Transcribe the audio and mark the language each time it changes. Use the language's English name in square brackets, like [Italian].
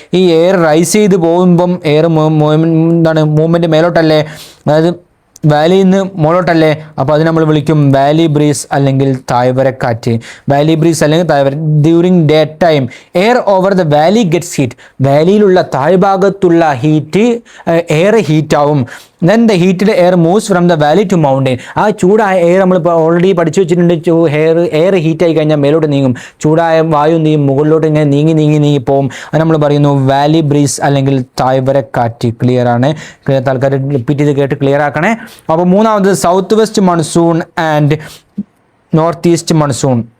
[Malayalam] ഈ air rice ചെയ്ത് പോകുമ്പം എയർ മൂവ്മെൻറ്റ് മേലോട്ടല്ലേ, അതായത് വാലിയിൽ നിന്ന് മുകളോട്ടല്ലേ. അപ്പോൾ അത് നമ്മൾ വിളിക്കും വാലി ബ്രീസ് അല്ലെങ്കിൽ താഴ്വരക്കാറ്റ്. വാലി ബ്രീസ് അല്ലെങ്കിൽ താഴ്വര. [English] During day time air over the valley gets heat. [Malayalam] വാലിയിലുള്ള താഴ്ഭാഗത്തുള്ള air ഹീറ്റാവും. [English] then the heated air moves from the valley to mountain. [Malayalam] ആ ചൂടായ എയർ നമ്മൾ ഓൾറെഡി പഠിച്ചു വെച്ചിട്ടുണ്ട്. എയർ ഹീറ്റായി കഴിഞ്ഞാൽ മേലോട്ട് നീങ്ങും. ചൂടായ വായു നീങ്ങും, മുകളിലോട്ട് ഇങ്ങനെ നീങ്ങി പോകും. അത് നമ്മൾ പറയുന്നു വാലി ബ്രീസ് അല്ലെങ്കിൽ താഴ്വരക്കാറ്റ്. ക്ലിയർ ആണ്, തൽക്കാലം റിപ്പീറ്റ് ചെയ്ത് കേട്ട് ക്ലിയർ ആക്കണേ. അപ്പോൾ മൂന്നാമത് south west monsoon and north east monsoon.